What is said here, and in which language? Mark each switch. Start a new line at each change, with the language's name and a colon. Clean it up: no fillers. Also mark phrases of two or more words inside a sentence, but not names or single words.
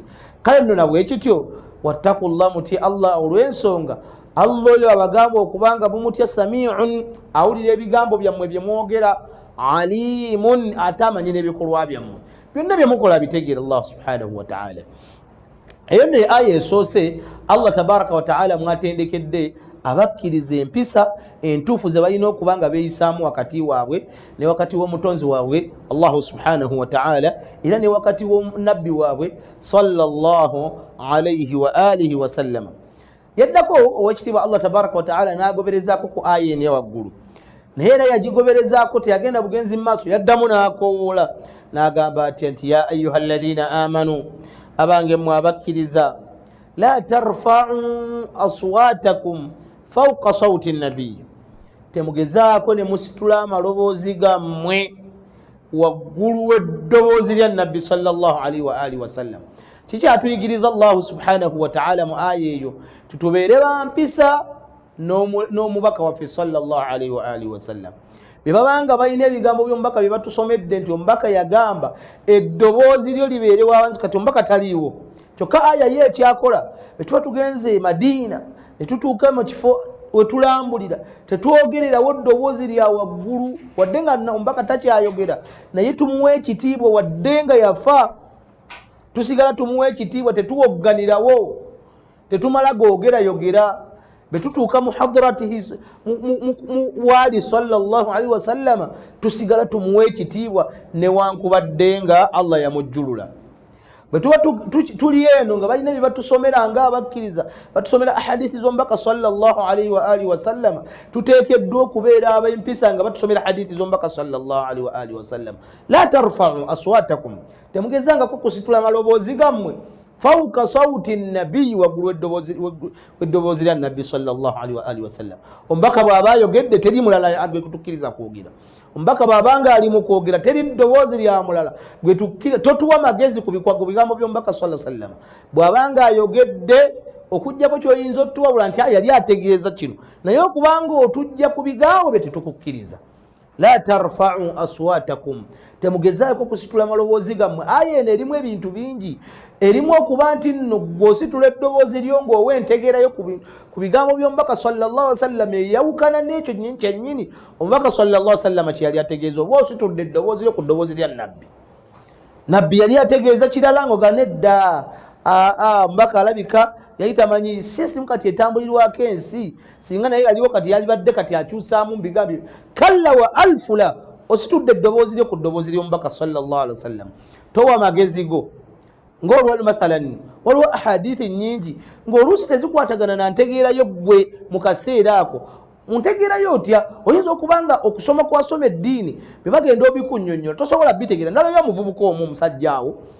Ganda: Kale nno nabwe ekityo wattaqullah, mutye Allah olw'ensonga Allah oyo abagamba okubanga bumutya sami'un, awulira ebigambo byammwe bye mwogera, alimun, ate amanyi n'ebikolwa byammwe byonna bye mukola bitegeera Allah
Arabic: سبحانه وتعالى.
Ganda: Eyo ne aya esoose Allah
Arabic: تبارك وتعالى
Ganda: mwatendekedde abakkiriza empisa entuufu ze balina okuba nga beeyisaamu wakati waabwe ne wakati w'omutonzi waabwe Allah
Arabic: سبحانه وتعالى,
Ganda: era ne wakati w'omnabbi waabwe
Arabic: صلى الله عليه وآله وسلم.
Ganda: Yaddako owekitiibwa Allah
Arabic: تبارك وتعالى
Ganda: n'agoberezaako ku aya eno eyawaggulu, naye era yagigoberezaako teyagenda bugenzi mu maaso, yaddamu n'akowoola n'agamba atya nti
Arabic: يا أيها الذين آمنوا,
Ganda: abange mmwe abakkiriza,
Arabic: لا ترفعوا أصواتكم فوق صوت النبي,
Ganda: temugezaako ne musitula amaloboozi gammwe waggulu w'eddoboozi lya nabbi
Arabic: صلى الله عليه وآله وسلم.
Ganda: Kikyatuyigiriza Allah
Arabic: سبحانه وتعالى
Ganda: mu aya eyo tutubeere bampisa n'omubaka waffe
Arabic: صلى الله عليه وآله وسلم.
Ganda: Bwe babanga balina ebigambo by'omubaka bye batusomedde nti omubaka yagamba eddoboozi lyo libeere wansi, kati omubaka taliiwo, kyokka aya ye ekyakola bwe tugenze Madina ne tutuuka mu kifo wetulambulira tetwogererawo ddoboozi lya waggulu wadde nga omubaka takyayogera naye tumuwa ekitiibwa wadde nga yafa tusigala tumuwa ekitiibwa tetuwogganirawo tetumala googerayogera bwe tutuuka mu hadratihi waali
Arabic: صلى الله عليه وسلم
Ganda: tusigala tumuwa ekitiibwa newankubadde nga Allah yamujjulula bwe tuba tuli eno nga balina bye batusomera nga abakkiriza batusomera ahadithi z'omubaka
Arabic: صلى الله عليه وآله وسلم
Ganda: tuteekeddwa okubeera ab'empisa nga batusomera hadithi z'omubaka
Arabic: صلى الله عليه وآله وسلم لا ترفعوا أصواتكم
Ganda: temugezangako kusitula maloboozi gammwe
Arabic: فوق صوت النبي
Ganda: waggulu weddoboozi lya nabbi
Arabic: صلى الله عليه وآله وسلم
Ganda: omubaka bw'aba ayogedde teri mulala gwe kutukkiriza kwogera omubaka bw'abanga ali mu kwogera teri ddoboozi lya mulala gwe tukkiriza totuwa magezi ku bigambo by'omubaka
Arabic: صلى الله عليه وسلم
Ganda: bw'abanga ayogedde okujjako ky'oyinza otuwabula nti yali ategeeza kino naye okubanga otujja ku bigambo bye tetukukkiriza
Arabic: لا ترفعوا أصواتكم
Ganda: temugezaako kusitula maloboozi gammwe aya eno erimu ebintu bingi erimu okuba nti nno gw'ositula eddoboozi lyo ng'owa entegeerayo ku bigambo by'omubaka
Arabic: صلى الله عليه وسلم
Ganda: eyawukana n'ekyo kyennyini omubaka
Arabic: صلى الله عليه وسلم
Ganda: kye yali ategeeza oba ositudde eddoboozi lyo ku ddoboozi lya nabbi yali ategeeza kirala ng'oga nedda omubaka alabika yali tamanyi simu kati etambulirwako ensi singa naye aliwo kati yalibadde kati akyusaamu mu bigambo kalla wa alfula ositudde eddoboozi lyo ku ddoboozi ly'omubaka
Arabic: صلى الله عليه وسلم
Ganda: towa magezi go ng'olwali mathalan waliwo ahadithi nnyingi ng'oluusi tezikwatagana na ntegeerayo gwe mu kaseera ako muntegeerayo otya oyinza okubanga okusoma kwasoma eddiini bye bagenda obikunnyonnyola tosobola bitegeera nalayo omuvubuka omu omusajja awo